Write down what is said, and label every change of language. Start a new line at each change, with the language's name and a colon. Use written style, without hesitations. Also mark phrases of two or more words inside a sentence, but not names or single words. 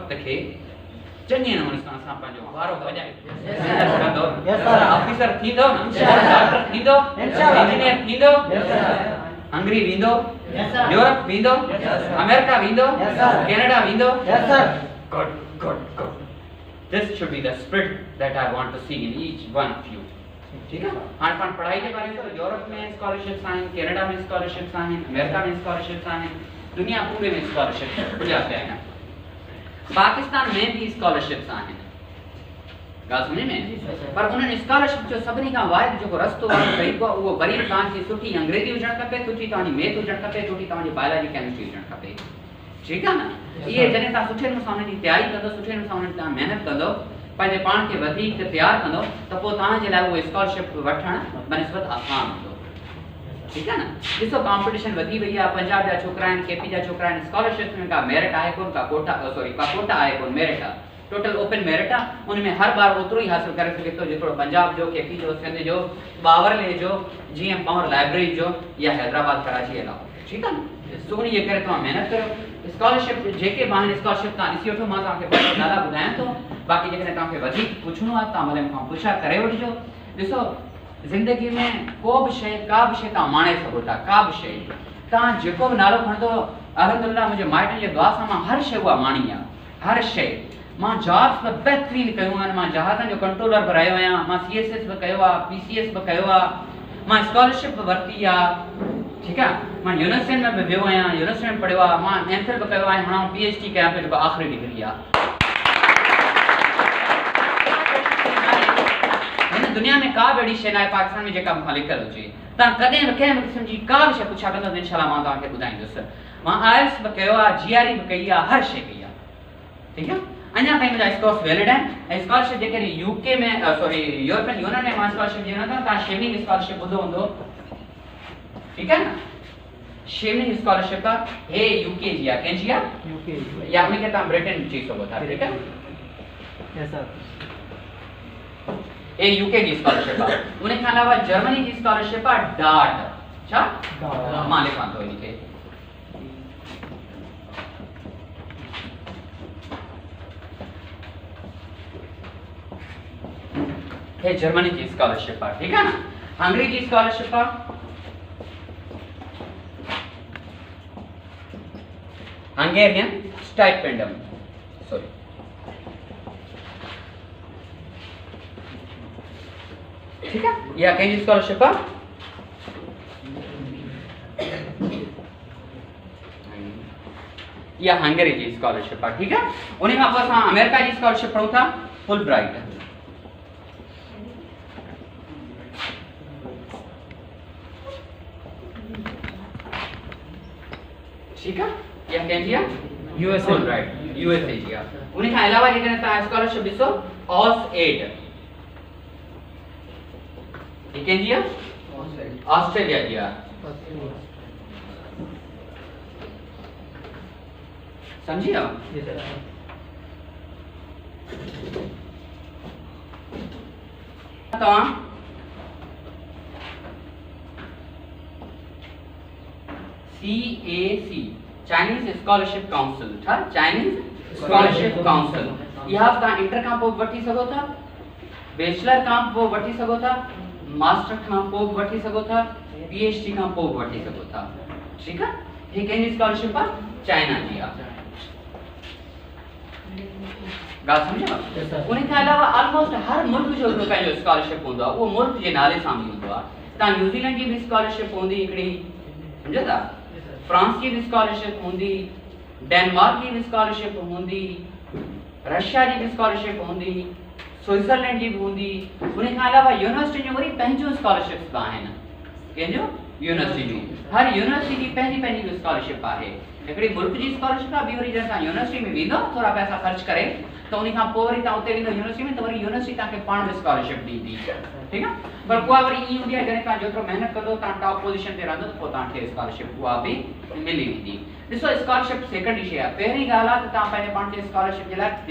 Sindhi: वक़्त खे चङे नमूने सां असां पंहिंजो वारो वॼाए महिनत कंदो ऑफिसर थींदो न डॉक्टर थींदो इंजीनियर थींदो हंगरी वेंदो यूरोप वेंदो अमेरिका वेंदो कनाडा वेंदो गुड
English: This should be the spirit that I want to see in each one of you.
Urdu: ٹھیک ہے
Sindhi: हां पाण पढ़ाई के बारे में तो यूरोप में स्कॉलरशिप्स आहिनि कनाडा में स्कॉलरशिप्स आहिनि अमेरिका में स्कॉलरशिप्स आहिनि दुनिया पूरे में स्कॉलरशिप खुलिया पिया आहिनि पाकिस्तान में भी स्कॉलरशिप्स आहिनि ॻाल्हि सम्झ में पर उन्हनि स्कॉलरशिप जो सभिनी खां वाहिद जेको रस्तो आहे तरीक़ो उहो वरी तव्हांजी सुठी अंग्रेजी हुजणु खपे सुठी तव्हांजी मैथ हुजणु खपे सुठी तव्हांजी बायोलॉजी केमिस्ट्री हुजणु खपे
Urdu: ٹھیک ہے نا
Sindhi: ये जने ता सुठे नमूने जी तैयारी कंदो सुठे नमूने ता मेहनत कंदो पंहिंजे पाण खे वधीक तैयार कंदो त पोइ तव्हांजे लाइ उहो स्कॉलरशिप वठण बनिस्बत आसान हूंदो
Urdu: ٹھیک ہے نا
Sindhi: ॾिसो कंपटीशन वधी वई आहे पंजाब जा छोकरा आहिनि केपी जा छोकरा आहिनि स्कॉलरशिप में का मेरिट आहे कोन का कोटा आहे कोन मेरिट आहे
English: total open merit
Sindhi: आहे उन में हर बार ओतिरो ई हासिल करे सघे थो जेतिरो पंजाब जो केपी जो सिंध जो बावरले जो जीएम पावर लाइब्रेरी जो या हैदराबाद कराची अलावा
Urdu: ٹھیک ہے نا
Sindhi: सोनी ये करे तव्हां मेहनत कयो स्कॉलरशिप जेके बाहिनि स्कॉलरशिप तव्हां ॾिसी वठो मां तव्हांखे ॿ नाला ॿुधायां थो बाक़ी जेकॾहिं तव्हांखे वधीक पुछणो आहे तव्हां भले मूंखां पुछा करे वठिजो ॾिसो ज़िंदगी में को बि शइ का बि शइ तव्हां माणे सघो था का बि शइ तव्हां जेको बि नालो खणंदो अल्हम्दुलिल्लाह मुंहिंजे माइटनि जे दुआ सां मां हर शइ उहा माणी आहे हर शइ मां जॉब्स बि बहितरीन कयूं आहिनि मां जहाज़नि जो कंट्रोलर बि रहियो आहियां मां CSS बि कयो आहे PCS बि कयो आहे मां स्कॉलरशिप बि वरिती आहे
Urdu: ٹھیک ہے
Sindhi: मां यूनिवर्सिटी में भी वियो आहियां यूनिवर्सिटी में पढ़ियो आहे मां MPhil बि कयो आहे हाणे PhD कयां पियो जेको आख़िरी डिग्री आहे हिन दुनिया में का बि अहिड़ी शइ न आहे पाकिस्तान में जेका मूंखां लिखियल हुजे तव्हां कॾहिं बि कंहिं बि क़िस्म जी का बि शइ पुछा कंदो इंशाल्लाह मां तव्हांखे ॿुधाईंदुसि मां IELTS बि कयो आहे GRE बि कई आहे हर शइ कई आहे
Urdu: ٹھیک ہے
Sindhi: अञा ताईं मुंहिंजा स्कोर्स वैलिड आहिनि ऐं स्कॉलरशिप जेके UK में यूरोपियन यूनियन में मां स्कॉलरशिप ॾियणो था तव्हां शेवनिंग स्कॉलरशिप ॿुधो हूंदो
Urdu: ٹھیک ہے نا
Sindhi: शेवनिंग स्कॉलरशिप है UK जी आहे कंहिंजी आहे UK या उनखे तव्हां ब्रिटेन चई सघो था
Urdu: ٹھیک ہے
English: yes sir
Sindhi: ए UK जी स्कॉलरशिप आहे उन खां अलावा जर्मनी जी स्कॉलरशिप आहे डार्ट छा मां लिखां थो इनखे हे जर्मनी जी स्कॉलरशिप आहे
Urdu: ٹھیک ہے نا
Sindhi: हंगरी जी स्कॉलरशिप आहे Hungarian stipendum sorry
Urdu: ٹھیک ہے
Sindhi: या कहीं स्कॉलरशिप है या हंगरी जी स्कॉलरशिप है
Urdu: ٹھیک ہے
Sindhi: उन्हीं खां पोइ असां अमेरिका जी स्कॉलरशिप पढ़ूं था फुल ब्राइट
Urdu: ٹھیک ہے
Sindhi: या कंहिंजी आहे USA राइट USA जी आहे उन खां अलावा जेकॾहिं तव्हां स्कॉलरशिप ॾिसो ऑस एड ही कंहिंजी आहे ऑस्ट्रेलिया जी आहे समझी वियो तव्हां CAC चाइनीज स्कॉलरशिप काउंसिल था चाइनीज स्कॉलरशिप काउंसिल यह तव्हां इंटर खां पोइ वठी सघो था बैचलर खां पोइ वठी सघो था मास्टर खां पोइ वठी सघो था PhD खां पोइ वठी सघो था
Urdu: ٹھیک ہے
Sindhi: ये कंहिंजी स्कॉलरशिप आहे चाइना जी आहे ॻाल्हि सम्झो उन खां अलावा ऑलमोस्ट हर मुल्क जो पंहिंजो स्कॉलरशिप हूंदो आहे उहो मुल्क जे नाले सां बि हूंदो आहे तव्हां न्यूज़ीलैंड जी बि स्कॉलरशिप हूंदी हिकिड़ी सम्झो था
Urdu: فرانس کی بھی اسکالرشپ ہوندی ڈنمارک کی بھی اسکالرشپ ہوندی رشیا کی بھی اسکالرشپ ہوندی سوئٹزرلینڈ کی بھی ہوندی
Sindhi: उन खां अलावा यूनिवर्सिटी जो वरी पंहिंजो स्कॉलरशिप्स आहिनि कंहिंजो यूनिवर्सिटी जो हर यूनिवर्सिटी की पंहिंजी स्कॉलरशिप आहे हिकिड़ी मुल्क जी स्कॉलरशिप आहे ॿी वरी जॾहिं तव्हां यूनिवर्सिटी में वेंदो थोरा पैसा ख़र्च करे त उन खां पोइ वरी तव्हां उते वेंदो यूनिवर्सिटी में त वरी यूनिवर्सिटी तव्हांखे पाण बि स्कॉलरशिप ॾींदी ठीक आहे पर उहा वरी ई हूंदी आहे जॾहिं तव्हां जेतिरो महिनत कंदो तव्हां टॉप पोजीशन ते रहंदो त पोइ तव्हांखे स्कॉलरशिप उहा बि मिली वेंदी ॾिसो स्कॉलरशिप सेकेंडरी शइ आहे पहिरीं ॻाल्हि आहे त तव्हां पंहिंजे पाण खे स्कॉलरशिप जे लाइ